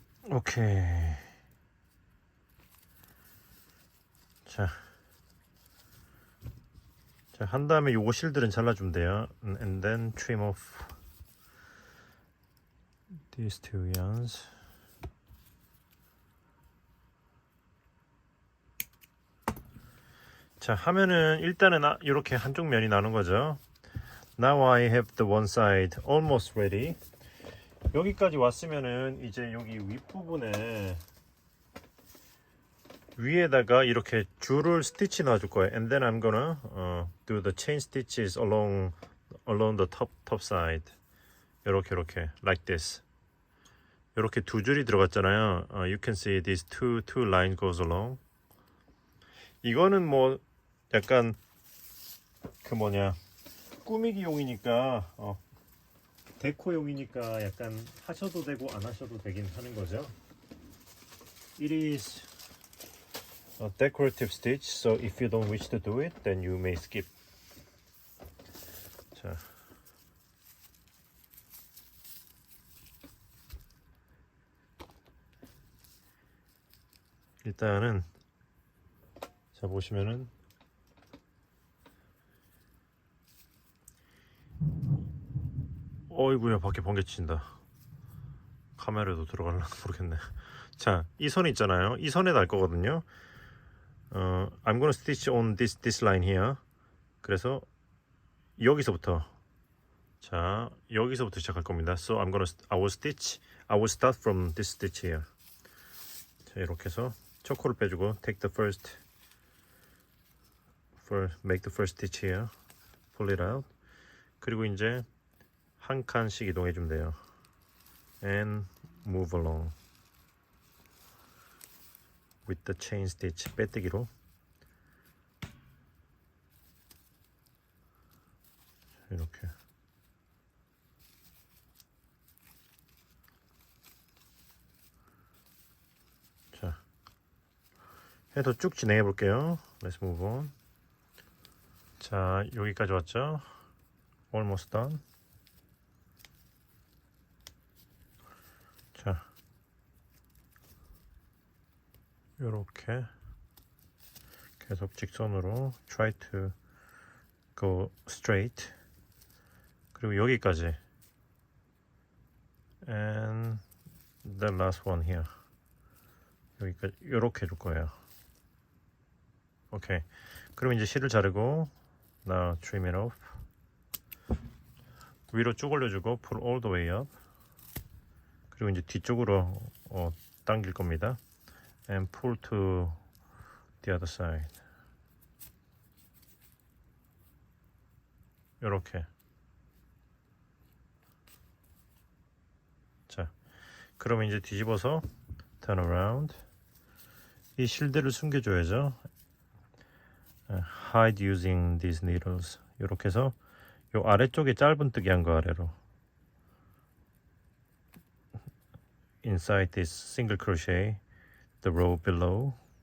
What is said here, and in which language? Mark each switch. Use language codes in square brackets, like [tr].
[ko] 오케이. 자, 한 다음에 요거 실들은 잘라주면 돼요. [en] And then trim off these two yarns. [ko] 자, 하면은 일단은 이렇게 한쪽 면이 나는 거죠. [en] Now I have the one side almost ready. [ko] 여기까지 왔으면은 이제 여기 윗부분에 위에다가 이렇게 줄을 스티치 놔줄 거예요. [en] And then I'm gonna do the chain stitches along the top side. [ko] 이렇게 [en] like this. [ko] 이렇게 두 줄이 들어갔잖아요. [en] You can see these two line goes along. [ko] 이거는 뭐 약간 그 뭐냐 꾸미기용이니까 데코용이니까 약간 하셔도 되고 안 하셔도 되긴 하는 거죠. [en] It is a decorative stitch, so if you don't wish to do it, then you may skip. [ko] 자, 일단은 자 보시면은 어이구야 밖에 번개 친다. 카메라도 들어갈려나 모르겠네. 자, 이 선 있잖아요. 이 선에 달 거거든요. [en] I'm gonna stitch on this line here. [ko] 그래서 여기서부터 자 여기서부터 시작할 겁니다. [en] So I will start from this stitch here. [ko] 자 이렇게 해서 초코를 빼주고 [en] make the first stitch here. Pull it out. [ko] 그리고 이제 한 칸씩 이동해 주면 돼요. [en] And move along with the chain stitch. [ko] 빼뜨기로. 이렇게. 자, 해서 쭉 진행해 볼게요. [en] Let's move on. [ko] 자, 여기까지 왔죠? [en] Almost done. [ko] 자, 요렇게 계속 직선으로 [en] try to go straight. [ko] 그리고 여기까지 [en] and the last one here. [ko] 여기까지 요렇게 해줄 거예요. 오케이. 그럼 이제 실을 자르고 [en] now trim it off. [ko] 위로 쭉 올려주고 [en] pull all the way up. [ko] 그리고 이제 뒤쪽으로 당길 겁니다. [en] And pull to the other side. [ko] 요렇게. 자, 그러면 이제 뒤집어서 [en] turn around. [ko] 이 실들을 숨겨줘야죠. [en] Hide using these needles. [ko] 이렇게 해서 요 아래쪽에 짧은뜨기 한 거 아래로. [en] Inside this single crochet, the row below.